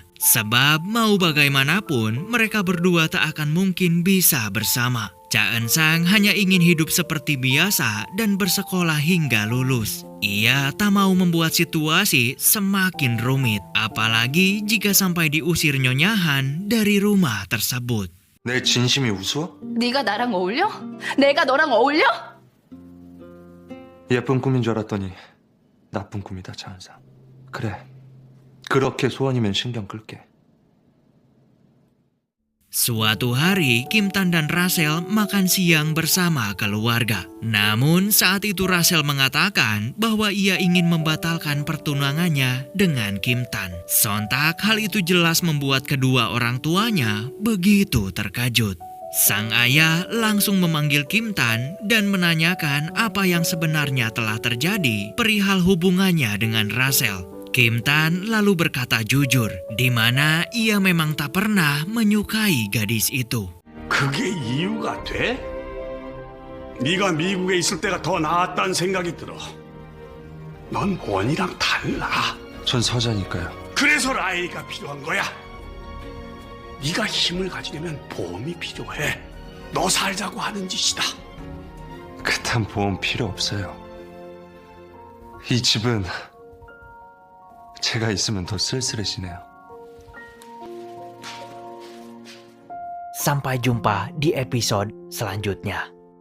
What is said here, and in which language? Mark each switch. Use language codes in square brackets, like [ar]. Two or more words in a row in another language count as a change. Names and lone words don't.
[id] Sebab mau bagaimanapun, mereka berdua tak akan mungkin bisa bersama. Cha Eun-sang hanya ingin hidup seperti biasa dan bersekolah hingga lulus. Ia tak mau membuat situasi semakin rumit, apalagi jika sampai diusir Nyonya Han dari rumah tersebut. [ko] 내 진심이 우스워? 네가 나랑 어울려? 내가 너랑 어울려? 예쁜 꿈인 줄 알았더니 나쁜 꿈이다, 차은상. 그래, 그렇게 소원이면 신경 끌게. [id] Suatu hari, Kim Tan dan Rachel makan siang bersama keluarga. Namun saat itu Rachel mengatakan bahwa ia ingin membatalkan pertunangannya dengan Kim Tan. Sontak hal itu jelas membuat kedua orang tuanya begitu terkejut. Sang ayah langsung memanggil Kim Tan dan menanyakan apa yang sebenarnya telah terjadi perihal hubungannya dengan Rachel. Kim Tan lalu berkata jujur, di mana ia memang tak pernah menyukai gadis itu. [ko] 그게 이유가 돼? 네가 미국에 있을 때가 더 나았다는 생각이 들어. 넌 원이랑 달라. 전 서자니까요. 그래서 라일이가 필요한 거야. 네가 힘을 가지려면 보험이 필요해. 너 살자고 하는 짓이다. 그딴 보험 필요 없어요. 이 집은 제가 있으면 더 쓸쓸해지네요. [id] Sampai jumpa di episode selanjutnya.